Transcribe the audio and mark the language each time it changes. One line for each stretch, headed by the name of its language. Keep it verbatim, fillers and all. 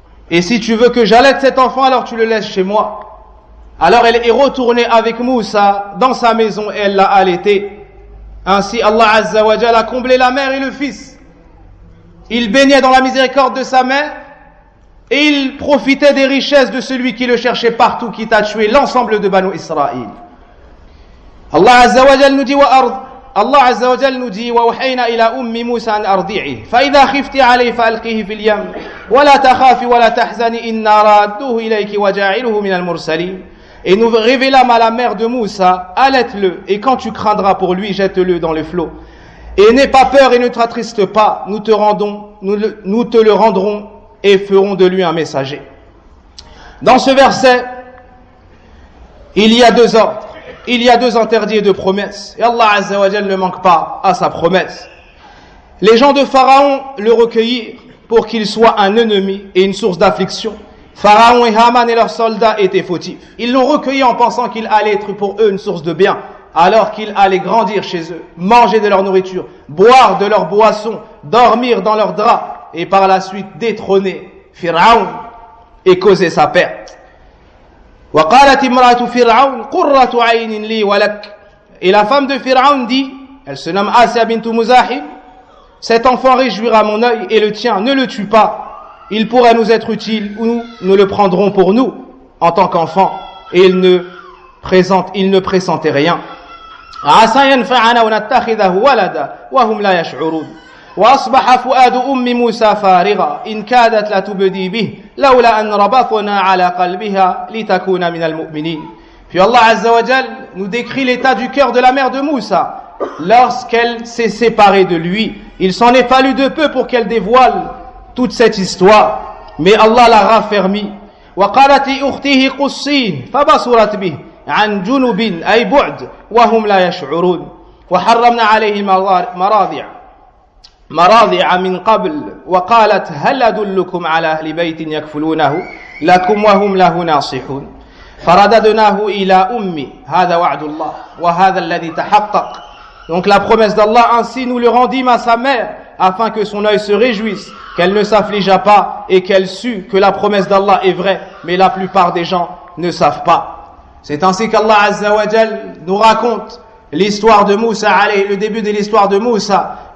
French: Et si tu veux que j'allaite cet enfant, alors tu le laisses chez moi. Alors elle est retournée avec Moussa dans sa maison et elle l'a allaité. Ainsi Allah Azza wa Jal a comblé la mère et le fils. Il baignait dans la miséricorde de sa mère et il profitait des richesses de celui qui le cherchait partout, quitte à tuer l'ensemble de Banu Israël. Allah Azza wa Jal nous dit
Arabic: « Wa ard » Allah Azza wa Jal nous dit وَوَحَيْنَا إِلَىٰ أُمِّ مُوسَىٰ أَنْ أَرْضِعِهِ فَإِذَا خِفْتِ عَلَيْهِ فَأَلْقِهِ فِي الْيَمِّ وَلَا تَخَافِ وَلَا تَحْزَنِ إِنَّا رَادُّوهُ إِلَيْكِ وَجَاعِلُهُ مِنَ الْمُرْسَلِينَ.
French: Et nous révélâmes à la mère de Moussa, allaite-le, et quand tu craindras pour lui, jette-le dans le flot. Et n'aie pas peur et ne t'attriste pas, nous te rendons, nous, le, nous te le rendrons et ferons de lui un messager. Dans ce verset, il y a deux ordres. Il y a deux interdits et deux promesses. Et Allah Azza wa Jal ne manque pas à sa promesse. Les gens de Pharaon le recueillirent pour qu'il soit un ennemi et une source d'affliction. Pharaon et Haman et leurs soldats étaient fautifs. Ils l'ont recueilli en pensant qu'il allait être pour eux une source de bien, alors qu'il allait grandir chez eux, manger de leur nourriture, boire de leur boisson, dormir dans leurs draps, et par la suite détrôner Pharaon et causer sa perte.
Arabic: وقالت امرأة فرعون قرة عين لي ولك.
French: Et la femme de Pharaon dit, elle se nomme Asiya bintou Muzahim, cet enfant réjouira mon œil et le tien, ne le tue pas, il pourrait nous être utile ou nous, nous le prendrons pour nous en tant qu'enfant. Et il ne présente, il ne pressentait rien.
Arabic: عسى ينفعنا ونتخذه ولدا وهم لا يشعرون. وأصبح فؤاد أم موسى فارغا إن كادت لتبدي به لولا أن ربطنا على قلبها لتكون من المؤمنين.
French: Puis Allah Azza wa Jal nous décrit l'état du cœur de la mère de Moussa lorsqu'elle s'est séparée de lui. Il s'en est fallu de peu pour qu'elle dévoile toute cette histoire, mais Allah l'a raffermie.
Arabic: وقالت لأخته قصيه فبصرت به عن جنوب أي بعد وهم لا يشعرون. وحرمنا عليه مراضع مراضع من قبل وقالت هل أدلكم على أهل بيت يكفلونه لكم وهم له ناصحون. فرددناه إلى أمي هذا وعد الله وهذا الذي تحقق.
French: Donc la promesse d'Allah, ainsi nous le rendîmes à sa mère afin que son œil se réjouisse, qu'elle ne s'affligea pas et qu'elle sût que la promesse d'Allah est vraie, mais la plupart des gens ne savent pas. C'est ainsi qu'Allah Azza wa Jal nous raconte l'histoire de Moussa, allez, le début de l'histoire de Moussa.